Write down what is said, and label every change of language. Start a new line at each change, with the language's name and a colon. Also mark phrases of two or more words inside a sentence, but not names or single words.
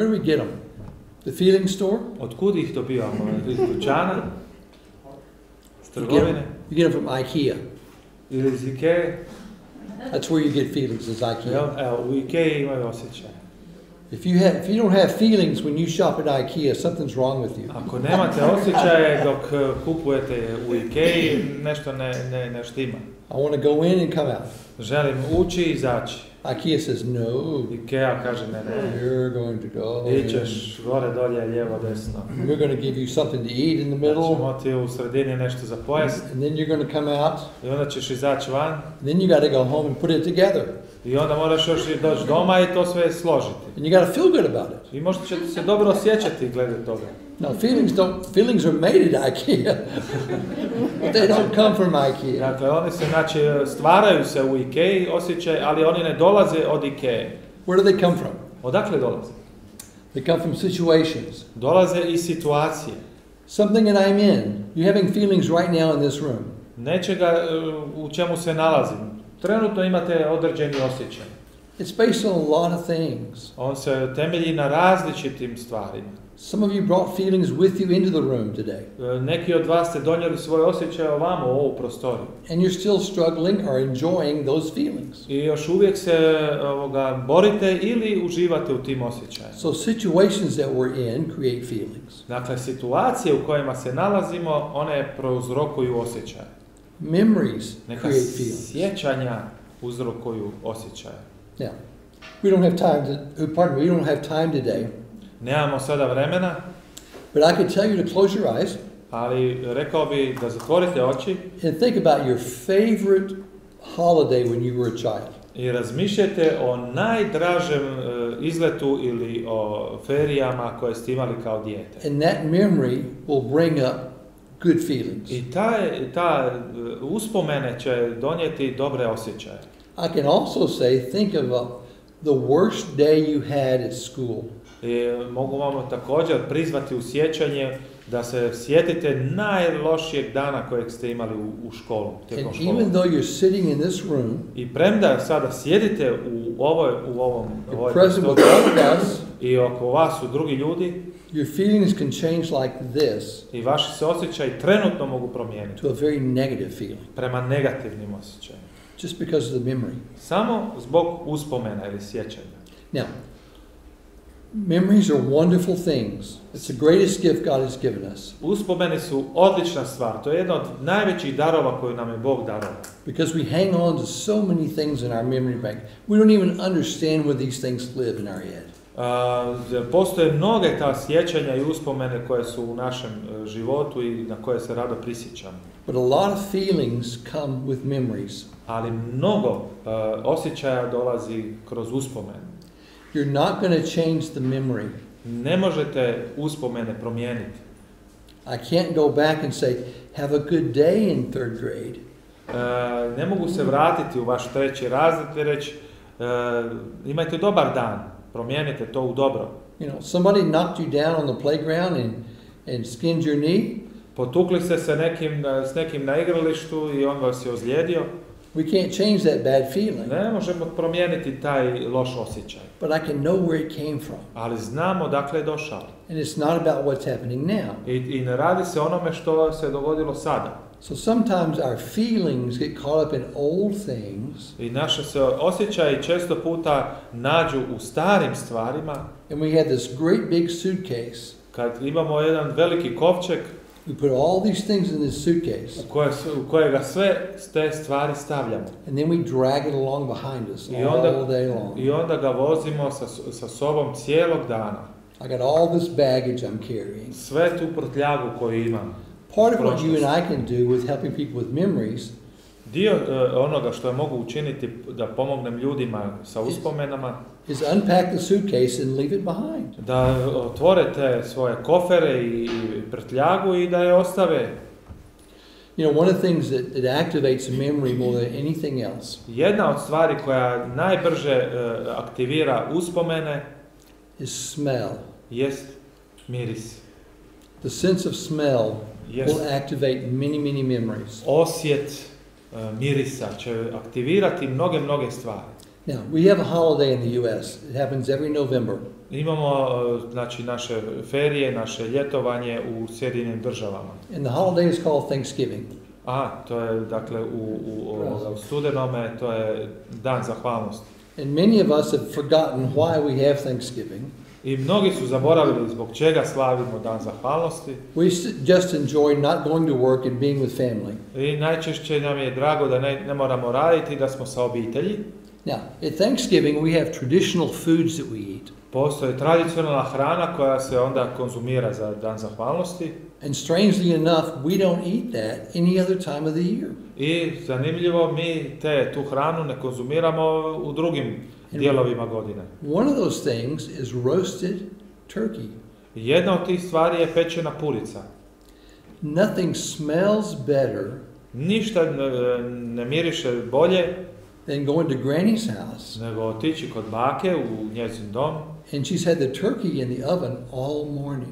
English: Where do we get them? The feeling store?
Croatian: Otkud ih dobivamo? Iz dućana? S
English: You
Croatian: trgovine?
English: get them from IKEA.
Croatian: Ili iz Ikee?
English: That's where you get feelings, is IKEA.
Croatian: Evo, u Ikei imaju osjećaje.
English: If you don't have feelings when you shop at IKEA, something's wrong with you.
Croatian: Ako nemate osjećaje dok kupujete u Ikei, nešto ne štima.
English: I want to go in and come out.
Croatian: Želim ući i izaći.
English: IKEA says no.
Croatian: Ikea kaže ne.
English: You're going to go.
Croatian: Ićeš gore, dolje, lijevo, desno.
English: We're going to give you something to eat in the middle.
Croatian: Ćemo ti u sredini nešto za pojest.
English: And then you're going to come out.
Croatian: I onda ćeš izaći van.
English: And then you got to go home and put it together.
Croatian: I onda moraš još i doći doma i to sve složiti.
English: And you got to feel good about it.
Croatian: I možda ćete se dobro osjećati glede toga.
English: No, feelings are made at IKEA. But they don't come from IKEA.
Croatian: Dakle, oni se, znači, stvaraju se u Ikei osjećaj, ali oni ne dolaze od Ikee.
English: Where do they come from?
Croatian: Odakle dolaze?
English: They come from situations.
Croatian: Dolaze iz situacije.
English: Something that I'm in. You're having feelings right now in this room.
Croatian: Nečega u čemu se nalazim. Trenutno imate određeni osjećaj.
English: It's based on a lot of things.
Croatian: On se temelji na različitim stvarima.
English: Some of you brought feelings with you into the room today.
Croatian: Neki od vas ste donijeli svoje osjećaje ovamo u ovu prostoriju.
English: And you're still struggling or enjoying those feelings.
Croatian: I još uvijek se borite ili uživate u tim osjećajima.
English: So situations that we're in create feelings.
Croatian: Dakle, situacije u kojima se nalazimo, one prouzrokuju osjećaje.
English: Memories
Croatian: Neka
English: create feelings.
Croatian: sjećanja uzrokuju osjećaje.
English: Now, we don't have time we don't have time today.
Croatian: Nemamo sada vremena,
English: But I could tell you to close your eyes
Croatian: ali rekao bi da zatvorite oči
English: and think about your favorite holiday when you were a child.
Croatian: i razmišljajte o najdražem izletu ili o ferijama koje ste imali kao dijete.
English: And that memory will bring up good feelings.
Croatian: I ta uspomene će donijeti dobre osjećaje.
English: I can also say, think of the worst day you had at school.
Croatian: I mogu vam također prizvati u sjećanje da se sjetite najlošijeg dana kojeg ste imali u školu, tijekom
English: And
Croatian: škole.
English: even though you're sitting in this room,
Croatian: I premda sada sjedite u ovoj
English: you're present with all of us,
Croatian: i oko vas su drugi ljudi,
English: your feelings can change like this
Croatian: i vaši se osjećaji trenutno mogu promijeniti
English: to a very negative feeling,
Croatian: prema negativnim osjećajima.
English: just because of the memory.
Croatian: Samo zbog uspomena ili sjećanja.
English: Now, memories are wonderful things. It's the greatest gift God has given us.
Croatian: Uspomeni su odlična stvar. To je jedna od najvećih darova koju nam je Bog darovao.
English: Because we hang on to so many things in our memory bank. We don't even understand where these things live in our head.
Croatian: Postoje mnoge ta sjećanja i uspomene koje su u našem životu i na koje se rado prisjećamo.
English: But a lot of feelings come with memories.
Croatian: Ali mnogo osjećaja dolazi kroz uspomene.
English: You're not going to change the memory.
Croatian: Ne možete uspomene promijeniti.
English: I can't go back and say, have a good day in third grade.
Croatian: Ne mogu se vratiti u vaš 3. razred i reći imajte dobar dan, promijenite to u dobro.
English: You know, somebody knocked you down on the playground and skinned your knee.
Croatian: Potukli ste se s nekim na igralištu i on vas je ozlijedio.
English: We can't change that bad feeling,
Croatian: Ne možemo promijeniti taj loš osjećaj,
English: but I can know where it came from.
Croatian: ali znamo dakle je došao.
English: And it's not about what's happening now.
Croatian: I ne radi se onome što se dogodilo sada.
English: So sometimes our feelings get caught up in old things,
Croatian: I naše se osjećaji često puta nađu u starim stvarima.
English: and we have this great big suitcase.
Croatian: Kad imamo jedan veliki kovčeg
English: We put all these things in this suitcase,
Croatian: u kojega sve te stvari stavljamo.
English: and then we drag it along behind us
Croatian: I
English: all day long.
Croatian: onda ga vozimo sa sobom cijelog dana.
English: I got all this baggage I'm carrying.
Croatian: Sve tu prtljagu koju imam.
English: Part of what you and I can do with helping people with memories
Croatian: Dio onoga što mogu učiniti da pomognem ljudima sa uspomenama,
English: is unpack the suitcase and leave it behind.
Croatian: da otvore te svoje kofere i prtljagu i da je ostave.
English: You know, one of the things that activates a memory more than anything else
Croatian: Jedna od stvari koja najbrže aktivira uspomene
English: is smell.
Croatian: jest miris.
English: The sense of smell Yes. will activate many memories.
Croatian: Osjet mirisa će aktivirati mnoge stvari.
English: Now, we have a holiday in the US. It happens every November.
Croatian: Imamo znači naše ferije, naše ljetovanje u Sjedinjenim državama.
English: And the holiday is called Thanksgiving.
Croatian: To je dakle u studenome, to je dan zahvalnosti.
English: And many of us have forgotten why we have Thanksgiving.
Croatian: I mnogi su zaboravili zbog čega slavimo dan zahvalnosti.
English: We just enjoy not going to work and being with family.
Croatian: I najčešće nam je drago da ne moramo raditi, da smo sa obitelji.
English: Now, at Thanksgiving we have traditional foods that we eat.
Croatian: Postoji tradicionalna hrana koja se onda konzumira za dan zahvalnosti.
English: And strangely enough, we don't eat that any other time of the year.
Croatian: I zanimljivo, mi tu hranu ne konzumiramo u drugim dijelovima godine.
English: One of those things is roasted turkey.
Croatian: Jedna od tih stvari je pečena purica.
English: Nothing smells better
Croatian: Ništa ne miriše bolje
English: than going to Granny's house,
Croatian: nego otići kod bake u njezin dom
English: and she's had the turkey in the oven all morning.